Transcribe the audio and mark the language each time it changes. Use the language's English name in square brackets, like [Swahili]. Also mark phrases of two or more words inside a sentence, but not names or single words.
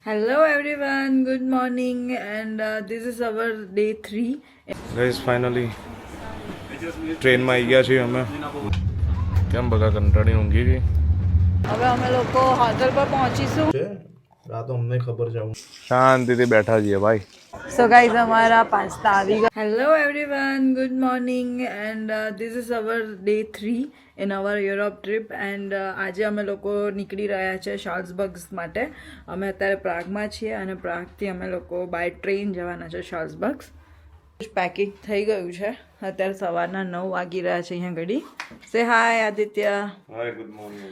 [English] Hello everyone, good morning, and this is our day 3. guys finally [Gujarati] ટ્રેનમાં આવી ગયા છીએ અમે. કેમ બગા કંટાળી ઊંઘી ગઈ હવે અમે લોકો હોટલ પર પહોંચીશું. આ તો અમને ખબર છે, શાંતિથી બેઠા છીએ ભાઈ. [English] So guys, [Hindi] हमारा पास्ता [Gujarati] આવી ગયો. [English] Hello everyone, good morning, and this is our day 3 in our Europe trip, and [Gujarati] આજે અમે લોકો નીકળી રહ્યા છે શાલ્ઝબર્ગ માટે. અમે અત્યારે પ્રાગમાં છીએ અને પ્રાગથી અમે લોકો [English] by train [Gujarati] જવાના છે શાલ્ઝબર્ગ. પેકિંગ થઈ ગયું છે. અત્યારે સવારના 9 વાગી રહ્યા છે અહીંયા ઘડી. [English] Say hi Aditya. Hi, good morning.